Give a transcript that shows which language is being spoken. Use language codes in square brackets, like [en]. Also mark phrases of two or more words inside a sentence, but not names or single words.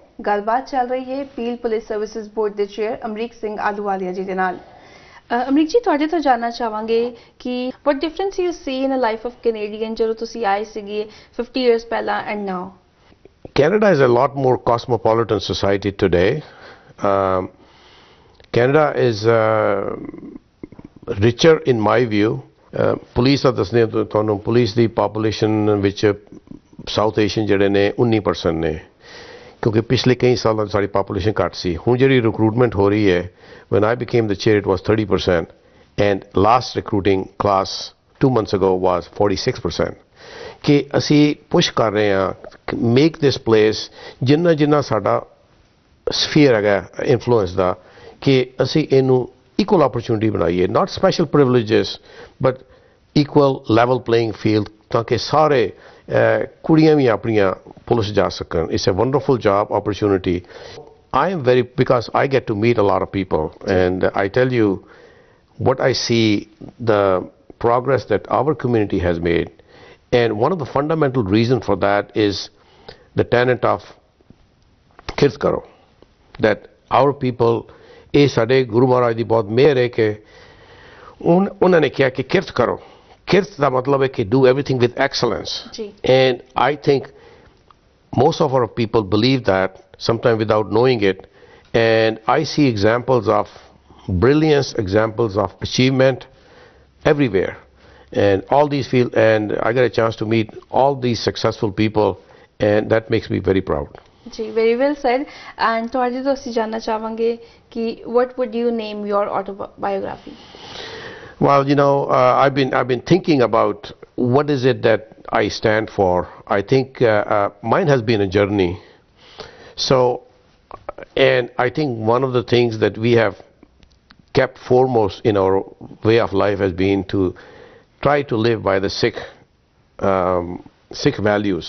[pa] ਗੱਲਬਾਤ ਚੱਲ ਰਹੀ ਹੈ ਪੀਲ ਪੁਲਿਸ ਸਰਵਿਸਿਜ਼ ਬੋਰਡ ਦੇ ਚੇਅਰ ਅਮਰੀਕ ਸਿੰਘ ਆਲੂਵਾਲੀਆ ਜੀ ਦੇ ਨਾਲ। ਅਮਰੀਕ ਜੀ ਤੁਹਾਡੇ ਤੋਂ ਜਾਨਣਾ ਚਾਹਾਂਗੇ ਕਿ [en] what difference you see in a life of Canadian [pa] ਜਦੋਂ ਤੁਸੀਂ ਆਏ ਸੀਗੇ 50 years ਪਹਿਲਾਂ [en] and now? Canada is a lot more cosmopolitan society today. Canada is richer in my view. Police are [pa] ਦੱਸਦੇ ਤੁਹਾਨੂੰ ਪੁਲਿਸ ਦੀ ਪਾਪੂਲੇਸ਼ਨ ਵਿੱਚ ਸਾਊਥ ਏਸ਼ੀਅਨ ਜਿਹੜੇ ਨੇ 19% ਨੇ ਕਿਉਂਕਿ ਪਿਛਲੇ ਕਈ ਸਾਲਾਂ ਸਾਡੀ ਪਾਪੂਲੇਸ਼ਨ ਘੱਟ ਸੀ ਹੁਣ ਜਿਹੜੀ ਰਿਕਰੂਟਮੈਂਟ ਹੋ ਰਹੀ ਹੈ [en] when I became the chair it was 30% and last recruiting class 2 months ago was 46% [pa] ਕਿ ਅਸੀਂ ਪੁਸ਼ ਕਰ ਰਹੇ ਹਾਂ [en] make this place [pa] ਜਿੰਨਾ ਸਾਡਾ ਸਫੀਅਰ ਹੈਗਾ ਇਨਫਲੂਐਂਸ ਦਾ ਕਿ ਅਸੀਂ ਇਹਨੂੰ [en] equal opportunity [pa] ਬਣਾਈਏ [en] not special privileges but equal level playing field [pa] ਤਾਂ ਕਿ ਸਾਰੇ ਕੁੜੀਆਂ ਵੀ ਆਪਣੀਆਂ ਪੁਲਿਸ ਜਾ ਸਕਣ [en] it's a wonderful job opportunity I am very because I get to meet a lot of people and I tell you what I see the progress that our community has made and one of the fundamental reasons for that is the tenet of [pa] ਕਿਰਤ ਕਰੋ [en] that our people [pa] ਇਹ ਸਾਡੇ ਗੁਰੂ ਮਹਾਰਾਜ ਦੀ ਬਹੁਤ ਮਿਹਰ ਹੈ ਕਿ ਉਹਨਾਂ ਨੇ ਕਿਹਾ ਕਿ ਕਿਰਤ ਕਰੋ ਕਿਰਤ ਦਾ ਮਤਲਬ ਹੈ ਕਿ [en] do everything with excellence and I think most of our people believe that sometimes without knowing it and I see examples of brilliance examples of achievement everywhere and all these fields and I get a chance to meet all these successful people and that makes me very proud. जी very well said and [pa] ਤੁਹਾਡੇ ਤੋਂ ਅਸੀਂ ਜਾਨਣਾ ਚਾਹਾਂਗੇ ਕਿ [en] what would you name your autobiography? Well, you know, I've been thinking about what is it that I stand for. I think mine has been a journey. So, and I think one of the things that we have kept foremost in our way of life has been to try to live by the Sikh values.